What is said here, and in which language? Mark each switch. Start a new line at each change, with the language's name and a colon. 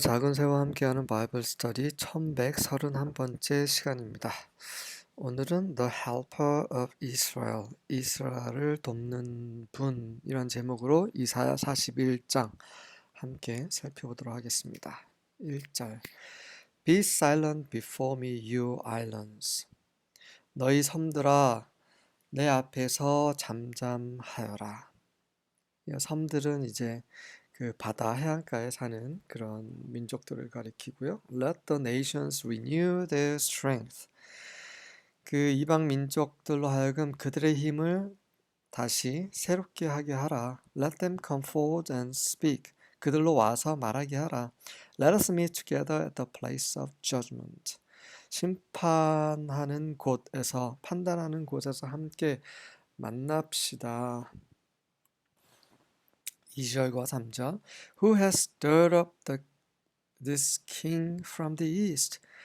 Korean: 작은 새와 함께하는 바이블 스터디 1131번째 시간입니다. 오늘은 The Helper of Israel, 이스라엘을 돕는 분 이런 제목으로 이사야 41장 함께 살펴보도록 하겠습니다.
English: 1절 Be silent before me, you islands.
Korean: 너희 섬들아 내 앞에서 잠잠하여라. 이 섬들은 이제 그 바다 해안가에 사는 그런 민족들을 가리키고요.
English: Let the nations renew their strength.
Korean: 그 이방 민족들로 하여금 그들의 힘을 다시 새롭게 하게 하라.
English: Let them come forward and speak.
Korean: 그들로 와서 말하게 하라.
English: Let us meet together at the place of judgment.
Korean: 심판하는 곳에서, 판단하는 곳에서 함께 만납시다. 2절과 3절
English: Who has stirred up this king from the east?